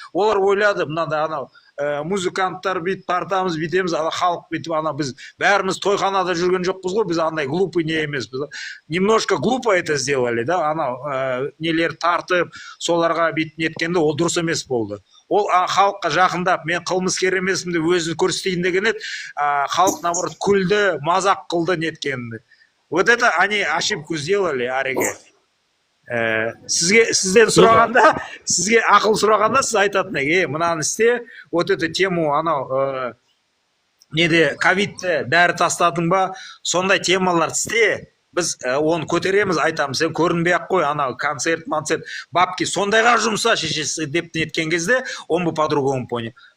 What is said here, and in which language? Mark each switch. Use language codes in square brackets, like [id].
[kk] Олар ойлады, мынандай анау музыканттар бүйтіп тартамыз, бүйтеміз, халық бүйтіп біз бәріміз тойханада жүрген жоқпыз ғой, біз андай глупый не емеспіз. [ru] Немножко глупо это сделали, да, [kk] анау нелер тартып, соларға бүйтіп неткенде ол дұрыс емес болды. Ол халыққа жақындап, мен қылмыскер емеспін деп өзін көрсетейін деген еді, халық наоборот күлді, мазақ қылды неткенді. [ru] Вот это они ошибку сделали, ареге. [kk] Сізден сұрағанда, сізге ақыл сұрағанда сіз айтатын, мынаны істе, [ru] вот эту тему [kk] анау неде ковидті дәрі тастадың ба, сондай темалар істе, біз оны көтереміз, айтамыз, сен көрінбей ақ қой, анау концерт, бабки, сондайға жұмса шешесі деп неткен кезде, [ru] он бы по-другому понял.